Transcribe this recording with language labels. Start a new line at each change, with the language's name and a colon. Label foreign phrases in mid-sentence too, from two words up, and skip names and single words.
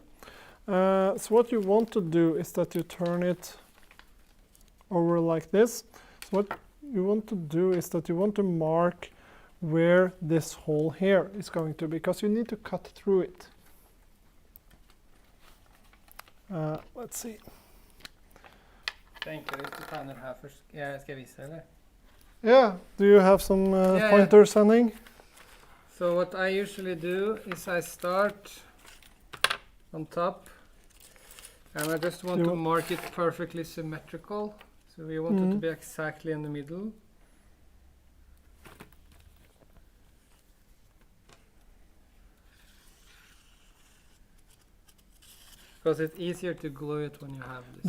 English: So what you want to do is that you turn it over like this. So what you want to do is that you want to mark where this hole here is going to be, because you need to cut through it. Let's see.
Norwegian: Tenker hvis du tegner her først. Skal jeg vise deg, eller?
English: Yeah, do you have some pointers, Henning? So what I usually do is I start on top and I just want to mark it perfectly symmetrical. So we want it to be exactly in the middle. Because it's easier to glue it when you have this.